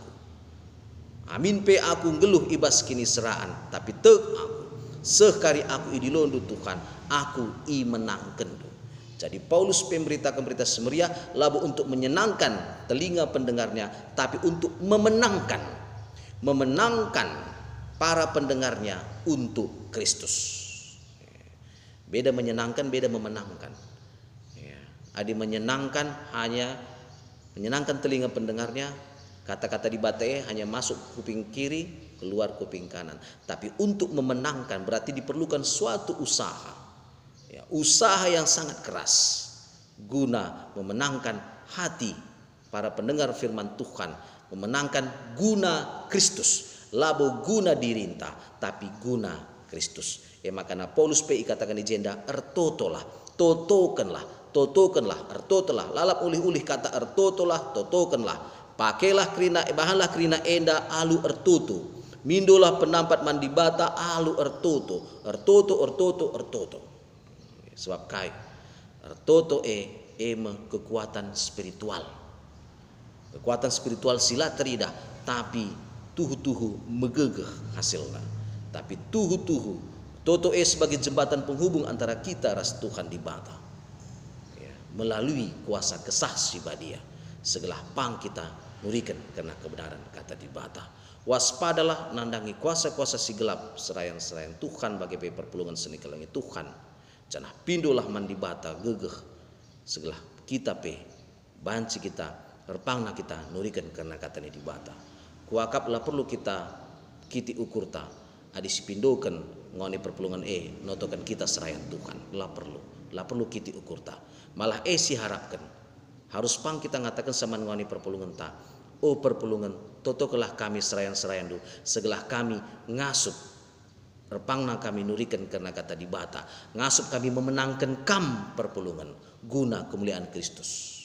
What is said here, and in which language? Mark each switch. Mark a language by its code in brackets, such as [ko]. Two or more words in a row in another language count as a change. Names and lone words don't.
[btx] Amin pe aku ngeluh ibas kini seraan tapi aku sekali aku idilondu Tuhan aku menangkan. [id] Jadi Paulus memberitakan berita [btx] semeriah labu [id] untuk menyenangkan telinga pendengarnya tapi untuk memenangkan para pendengarnya untuk Kristus. Beda menyenangkan, beda memenangkan. Adi menyenangkan hanya menyenangkan telinga pendengarnya, kata-kata di batae hanya masuk kuping kiri, keluar kuping kanan. Tapi untuk memenangkan berarti diperlukan suatu usaha. Usaha yang sangat keras guna memenangkan hati para pendengar firman Tuhan, memenangkan guna Kristus. [btx] Labo guna dirinta tapi guna Kristus. [id] Makanya Paulus PI katakan [btx] di jenda ertotolah, totokanlah, ertotolah. Lalap ulih-ulih kata ertotolah, totokanlah pakailah kerina bahanlah kerina enda alu ertutu. Mindolah penampat mandi bata alu ertoto. Sebab kai ertoto ema [id] kekuatan spiritual. Kekuatan spiritual [btx] sila terida, tapi tuhu megegeh hasilnya. Tapi tuhu toto [id] sebagai jembatan penghubung antara kita ras Tuhan di bata. Ya, melalui kuasa [btx] kesah sibadia. Segelah pang kita nurikan [id] karena kebenaran [btx] kata di bata. Waspadalah nandangi kuasa-kuasa si gelap serayan Tuhan bagi perpulungan seni kelangi Tuhan. Canah pindolah mandi bata gegeh segelah kita banci kita repangna kita nurikan [id] karena kata [btx] ini di bata. Kuakaplah perlu kita kiti ukurta adi sipindokan ngoni perpulungan notokan kita serayan Tuhan. Lah perlu kiti ukurta. [id] Malah si harapkan harus [btx] pang kita ngatakan sama ngoni perpulungan ta. Oh perpulungan, totokelah kami serayan du, segelah kami ngasup, repangna kami nurikan [id] karena kata [btx] di bata, ngasup kami memenangkan kam perpulungan, [id] guna kemuliaan Kristus.